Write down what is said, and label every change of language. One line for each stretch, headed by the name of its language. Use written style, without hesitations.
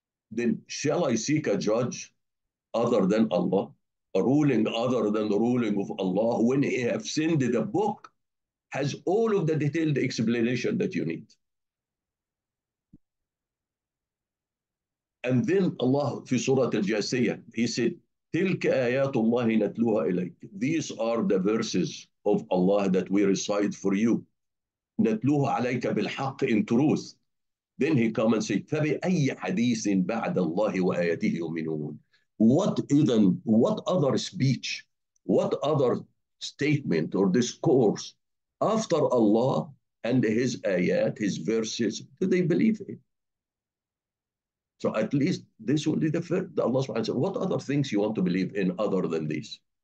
English: Then shall I seek a judge other than Allah, a ruling other than the ruling of Allah, when He has sent the book, has all of the detailed explanation that you need. And then Allah, في Surah Al-Jasiyah, He said,
Arabic: تِلْكَ آيَاتُ اللَّهِ نَتْلُوهَا إِلَيْكَ.
English: These are the verses of Allah that we recite for you.
Arabic: نَتْلُوهَا عَلَيْكَ بِالْحَقِّ,
English: in truth. Then He come and say,
Arabic: فَبِأَيِّ حَدِيثٍ بَعْدَ اللَّهِ وَآيَاتِهِ يُؤْمِنُونَ.
English: What other speech, what other statement or discourse after Allah and His ayat, His verses, do they believe in? So at least this will be the first. Allah subhanahu wa ta'ala, what other things you want to believe in other than these?